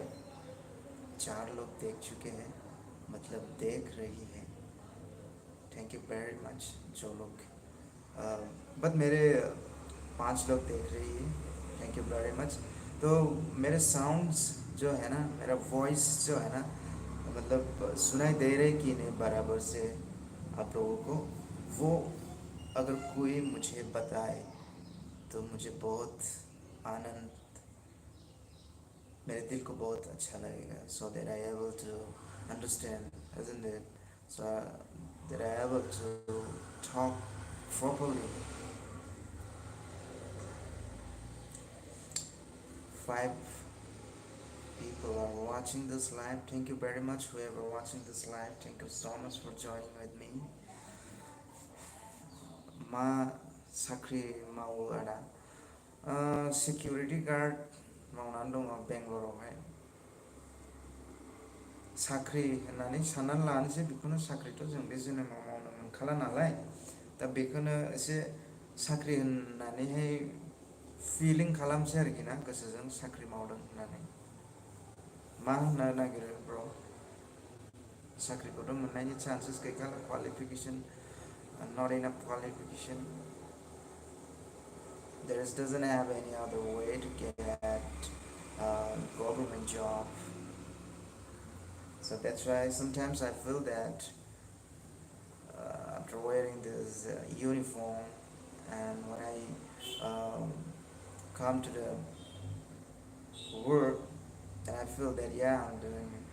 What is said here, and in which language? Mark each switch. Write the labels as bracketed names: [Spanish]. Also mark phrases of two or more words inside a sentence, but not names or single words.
[Hindi] 4 लोग देख चुके हैं मतलब देख रही है [English] thank you very much [Hindi] जो लोग बट मेरे 5 लोग देख रही है [English] thank you very much [Hindi] तो मेरे साउंड्स जो है ना मेरा वॉइस जो है ना मतलब सुनाई दे रहे कि नहीं बराबर से आप लोगों को वो अगर कोई मुझे बताए तो मुझे बहुत आनंद मेरे दिल को बहुत अच्छा लगेगा [English] so that I able to understand isn't it so that I able to talk properly 5 people are watching this live thank you very much whoever watching this live thank you so much for joining with me [Bodo] मा साख्रि मावो आदा सिकिउरिटि गार्ड मावनानै दङ बेंगलरावहाय साख्रि होननानै साननानै लानोसै बेखौनो साख्रिथ' जों बे जोनोमाव मावनो मोनखाला नालाय दा बेखौनो एसे साख्रि होननानैहाय फिलिं खालामसै आरोखि ना गोसोजों साख्रि मावदों होननानै मा होननो नागिरो ब्र साख्रिखौथ' मोननायनि चान्सेस गैखाला क्वालिफिकेसन [English] not enough qualification there doesn't have any other way to get a government job so that's why sometimes I feel that after wearing this uniform and when I come to the work and I feel that yeah I'm doing